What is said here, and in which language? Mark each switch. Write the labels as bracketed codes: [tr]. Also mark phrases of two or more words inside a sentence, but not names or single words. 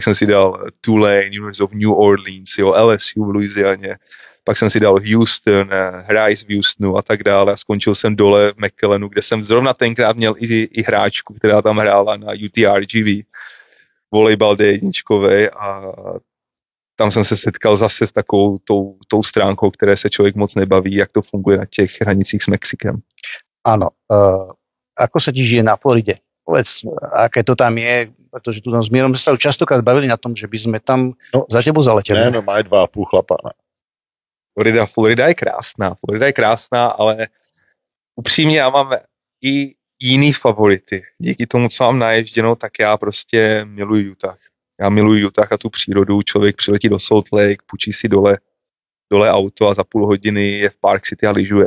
[cs] jsem si dal Tulane, University of New Orleans, jo, LSU v Louisianě, pak jsem si dal Houston, Rice v Houstonu a tak dále a skončil jsem dole v McAllenu, kde jsem zrovna tenkrát měl i hráčku, která tam hrála na UTRGV, volejbal D1 a tam jsem se setkal zase s takovou tou stránkou, které se člověk moc nebaví, jak to funguje na těch hranicích s Mexikem. [sk] Áno. Ako sa ti žije na Floride? Povedz, aké to tam je, pretože tu s Mírom sa častokrát bavili na tom, že by sme tam za tebou zaleteli. [cs] Ne, má 2,5 chlapa. Ne. Florida je krásná, ale upřímně já mám i jiný favority. Díky tomu, co mám naježděno, tak já prostě miluji Utah. Já miluji Utah a tu přírodu, člověk přiletí do Salt Lake, půjčí si dole auto a za půl hodiny je v Park City a lyžuje.